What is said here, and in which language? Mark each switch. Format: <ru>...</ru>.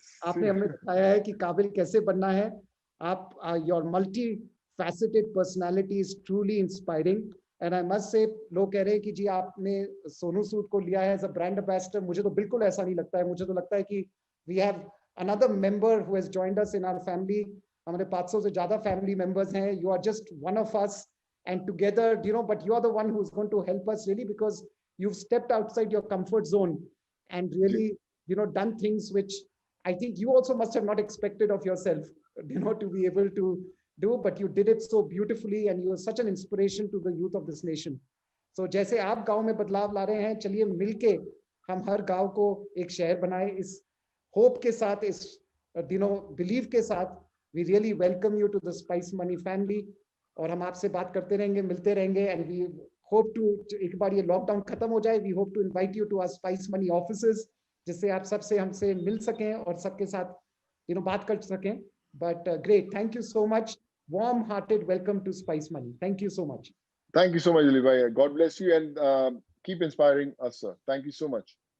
<hi>आपने हमें दिखाया है कि काबिल कैसे बनना है। आप your multi faceted personality is truly inspiring, and I must say, लोग कह रहे हैं कि जी आपने सोनू सूद को लिया है एज अ ब्रांड एम्बेसडर। मुझे तो बिल्कुल ऐसा नहीं लगता है। मुझे तो लगता है कि we have another member who has joined us in our family. हमारे 500 से ज्यादा फैमिली मेंबर्स हैं।</hi> <en>You are just one of us, and together but you are the one who is going to help us really, because you've stepped outside your comfort zone and really done things which I think you also must have not expected of yourself, to be able to do, but you did it so beautifully, and you are such an inspiration to the youth of this nation. So जैसे आप गांव में बदलाव ला रहे हैं, चलिए मिलके</en> <hi>हम हर गांव को एक शहर बनाए, इस होप के साथ, इस बिलीव के साथ। We really welcome you to the spice money family, और हम आपसे बात करते रहेंगे, मिलते रहेंगे, एंड वी होप टू, एक बार ये लॉकडाउन खत्म हो जाए, we hope to invite you to our spice money offices, जिससे आप सबसे हमसे मिल सकें और सबके साथ बात कर सकें।</hi> <en>But great, thank you so much, warm hearted welcome to Spice Money, thank you so much. Thank you so much, Dilip bhai. God bless you and keep inspiring us, sir. Thank you so much.</en>